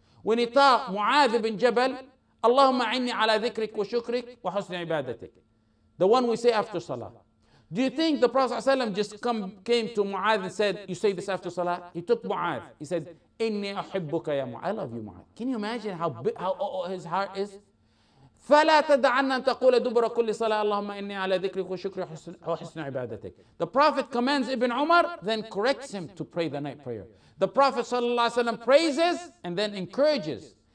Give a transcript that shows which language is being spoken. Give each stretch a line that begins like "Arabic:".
English: When he taught Mu'adh bin Jabal,
Arabic: Allahumma inni ala dhikrik wa shukrik wa husni ibadatik.
English: The one we say after Salah. Do you think the Prophet ﷺ just came to Mu'adh and said, you say this after Salah? He took Mu'adh. He said,
Arabic: Inni uhibbuka ya Mu'adh.
English: I love you, Mu'adh. Can you imagine how his heart is?
Arabic: فلا تدعن أن تقول دبر كل صلاة اللهم إني على ذكرك وشكرك وحسن عبادتك.
English: The Prophet commands Ibn Umar, then corrects him to pray the night prayer. The Prophet ﷺ praises and then encourages.